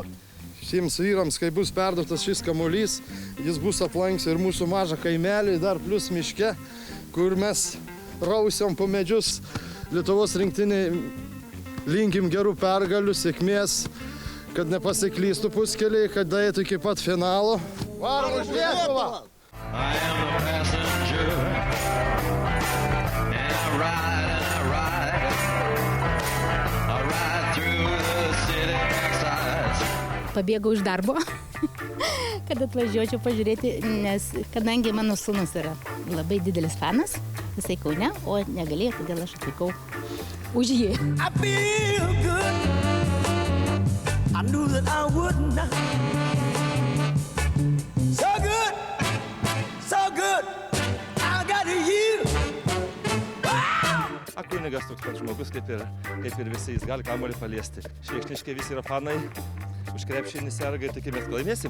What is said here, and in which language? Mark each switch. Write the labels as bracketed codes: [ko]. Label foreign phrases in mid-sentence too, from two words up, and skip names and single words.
[lt] Šiems vyrams, kai bus perduotas šis kamuolys, jis bus aplanks ir mūsų mažą kaimelį, dar plus miške, kur mes rausiam po medžius. Lietuvos rinktinė linkim gerų pergalių, sėkmės, kad nepasiklystų puskeliai, kad daėtų iki pat finalo. Varom už Lietuvą! [en] I am a passenger, and I ride through the city backsides. [lt] Pabėgau iš darbo, kad atvažiuočiau pažiūrėti, nes kadangi mano sūnus yra labai didelis fanas, jisai Kaune, o negalėjo, todėl aš atvykau už jį. [en] I feel good. I knew that I would not. So good, so good. I got you. Wow! [lt] Kunigas toks pat žmogus, kaip ir visi, jis gali kamuolį paliesti. Švėkšniškai visi yra fanai, už krepšinį serga ir tikimės, kad laimėsim.